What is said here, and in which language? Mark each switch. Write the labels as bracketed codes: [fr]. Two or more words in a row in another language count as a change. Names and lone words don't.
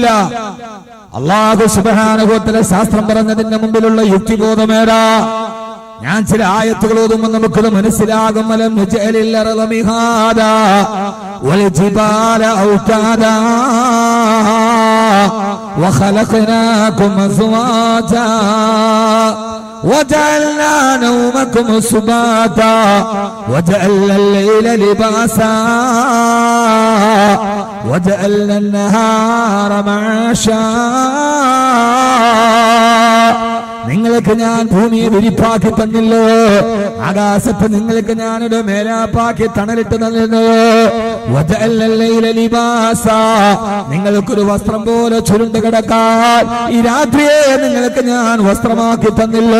[ml] അല്ലാഹു [ar] سبحانه وتعالى [ml] ശാസ്ത്രം പറഞ്ഞതിന്റെ മുമ്പിലുള്ള യുക്തിബോധമേടാ. ഞാൻ ചില ആയത്തുകൾ ഓതുമ്പോൾ നമുക്കത് മനസ്സിലാകും. [ar] ألم نجعل الأرض مهادا والجبال أوتادا وخلقناكم أزواجا وجعلنا نومكم سباتا وجعلنا الليل لباسا وجعلنا النهار معاشا. [ml] നിങ്ങൾക്ക് ഞാൻ ഭൂമിയെ വിരിപ്പാക്കി തന്നില്ലോ, ആകാശത്ത് നിങ്ങൾക്ക് ഞാനൊരു മേലാപ്പാക്കി തണലിട്ട് തന്നില്ലോ. നിങ്ങൾക്കൊരു വസ്ത്രം പോലെ ചുരുണ്ട് കിടക്കാൻ ഈ രാത്രിയെ നിങ്ങൾക്ക് ഞാൻ വസ്ത്രമാക്കി തന്നില്ലോ.